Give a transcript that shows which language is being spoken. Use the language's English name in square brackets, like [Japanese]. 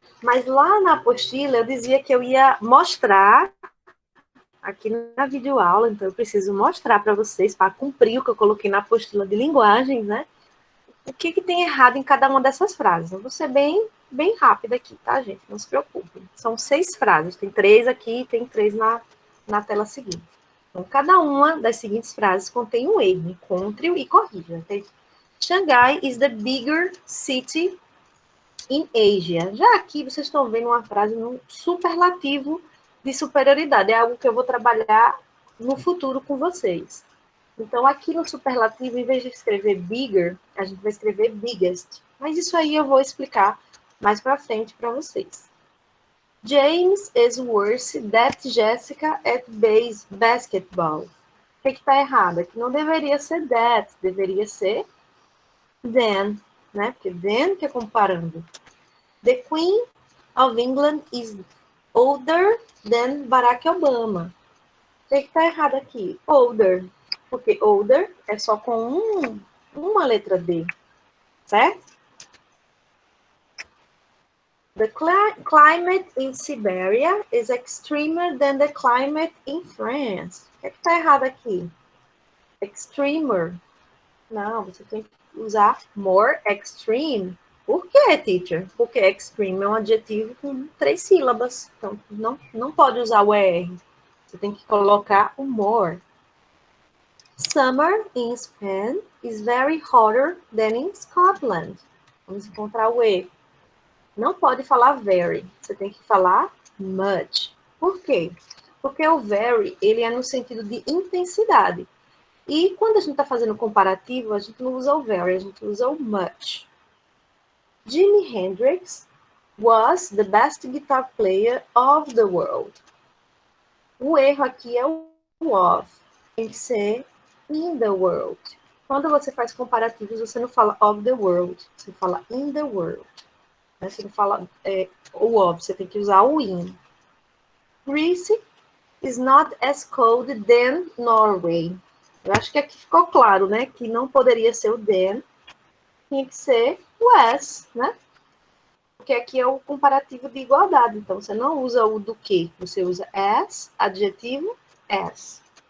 [Portuguese] Mas lá na apostila eu dizia que eu ia mostrar aqui na videoaula, então eu preciso mostrar para vocês, para cumprir o que eu coloquei na apostila de linguagens, né? O que tem errado em cada uma dessas frases. Eu vou ser bem rápida aqui, tá, gente? Não se preocupem. São 6 frases, tem 3 aqui e tem 3 na tela seguinte. Então, cada uma das seguintes frases contém um erro. Encontre-o e corrija. [English] Shanghai is the bigger city in Asia. [Portuguese] Já aqui vocês estão vendo uma frase no superlativo de superioridade. É algo que eu vou trabalhar no futuro com vocês. Então, aqui no superlativo, em vez de escrever bigger, a gente vai escrever biggest. Mas isso aí eu vou explicar mais para frente para vocês. [English] James is worse than Jessica at basketball. [Portuguese] O que está errado? Aqui não deveria ser that, deveria ser than, né? Porque than que é comparando. [English] The Queen of England is older than Barack Obama. [Portuguese] O que está errado aqui? Older. Porque older é só com uma letra D, certo? [English] The climate in Siberia is extremer than the climate in France. [Portuguese] O que está errado aqui? Extremer. Não, você tem que usar more extreme. Por quê, teacher? Porque extreme é um adjetivo com 3 sílabas. Então, não pode usar o ER. Você tem que colocar o more. [English] Summer in Spain is very hotter than in Scotland. [Portuguese] Vamos encontrar o E. Não pode falar very. Você tem que falar much. Por quê? Porque o very, ele é no sentido de intensidade. E quando a gente está fazendo comparativo, a gente não usa o very, a gente usa o much. [English] Jimi Hendrix was the best guitar player of the world. [Portuguese] O erro aqui é o of. Tem que ser [English] in the world. [Portuguese] Quando você faz comparativos, você não fala [English] of the world, [Portuguese] você fala [English] in the world. [Portuguese] Você não fala o of, você tem que usar o in. [English] Greece is not as cold than Norway. [Portuguese] Eu acho que aqui ficou claro, né? Que não poderia ser o than, tinha que ser o as, né? Porque aqui é o comparativo de igualdade. Então, você não usa o do que, você usa as, adjetivo, as.